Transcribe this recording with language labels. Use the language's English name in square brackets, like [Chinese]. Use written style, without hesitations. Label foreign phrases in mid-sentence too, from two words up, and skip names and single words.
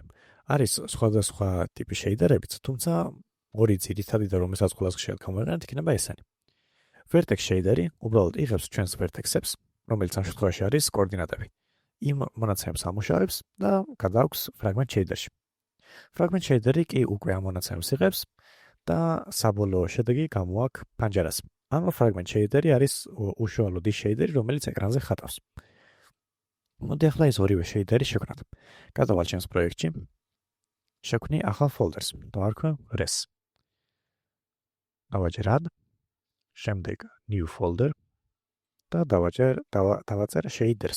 [Georgian] არის სხვადასხვა ტიპის შეიდერებიც, თუმცა ორი ძირითადი და რომელსაც ყველაზე ხშირად გამოვიყენებთ, იქნება ესენი. vertex შეიდერი უბრალოდ იღებს ჩვენს vertex-ებს, რომელიც ამ შემთხვევაში არის კოორდინატები. იმ მონაცემებს ამუშავებს და გადააქვს fragment შეიდერში. [English] Fragment shader-ი [Georgian] კი უკვე ამ მონაცემებს იღებს და საბოლოო შედეგი გამოაქვს პანჯარას. ანუ [English] fragment shader-ი [Georgian] არის უშუალო [English] disk shader-ი, [Georgian] რომელიც ეკრანზე ხატავს. მოდი ახლა ეს ორივე shader-ი შევქნათ. გადავალ ჩემს პროექტში. შევქმნი ახალ folder-ს. დავარქვე res. დავაჯერ add, შემდეგ [English] new folder [Georgian] და დავაწერ shaders.